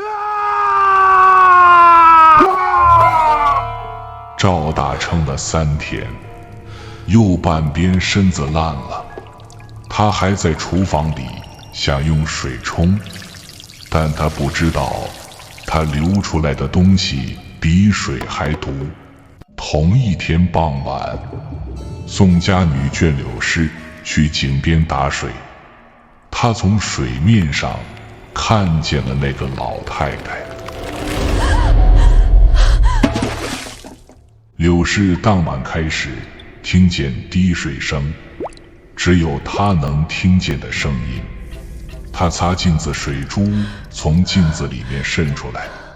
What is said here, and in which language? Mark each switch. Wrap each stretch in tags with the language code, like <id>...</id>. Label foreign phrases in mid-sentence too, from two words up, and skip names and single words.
<zh>趙大撐了3天，右半邊身子爛了，他還在廚房裡想用水沖，但他不知道他流出來的東西比水還毒。同一天傍晚，宋家女眷柳氏去井邊打水，她從水面上看見了那個老太太。柳氏當晚開始聽見滴水聲，只有她能聽見的聲音。她擦鏡子，水珠從鏡子裡面滲出來。</zh>